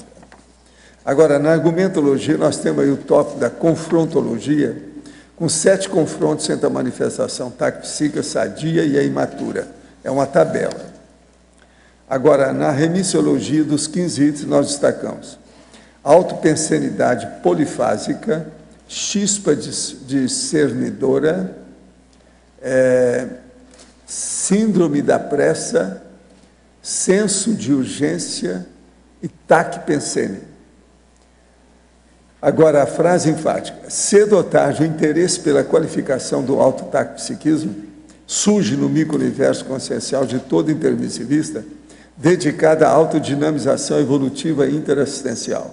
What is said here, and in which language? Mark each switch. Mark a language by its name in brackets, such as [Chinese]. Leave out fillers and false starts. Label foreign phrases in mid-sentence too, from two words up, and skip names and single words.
[Portuguese] Agora, na argumentologia, nós temos aí o tópico da confrontologia, com 7 confrontos entre a manifestação tacpsíquica, sadia e a imatura. É uma tabela. Agora, na remissiologia, dos 15 itens, nós destacamos autopensenidade polifásica, chispa discernidora, síndrome da pressa, senso de urgência e tacpensene. Agora, a frase enfática. Cedo ou tarde, o interesse pela qualificação do autotacpsiquismo surge no micro-universo consciencial de todo intermissivista, dedicado à autodinamização evolutiva e interassistencial.